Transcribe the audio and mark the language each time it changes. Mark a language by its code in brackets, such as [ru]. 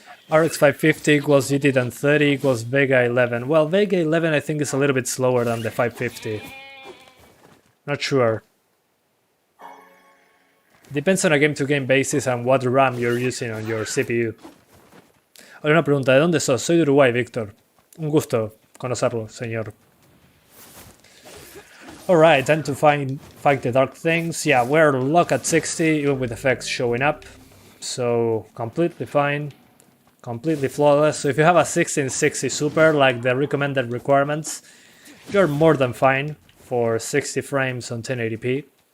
[en] RX 550 equals GT 1030 equals Vega 11. Well, Vega 11 I think is a little bit slower than the 550. Not sure. Depends on a game-to-game basis and what RAM you're using on your CPU. [es] Ahora una pregunta, ¿de dónde sos? Soy de Uruguay, Víctor. Un gusto conocerlo, señor. [en] Alright, time to fight the dark things. Yeah, we're locked at 60, even with effects showing up. So, completely fine. Completely flawless. So if you have a 1660 Super, like the recommended requirements, you're more than fine for 60 frames on 1080p.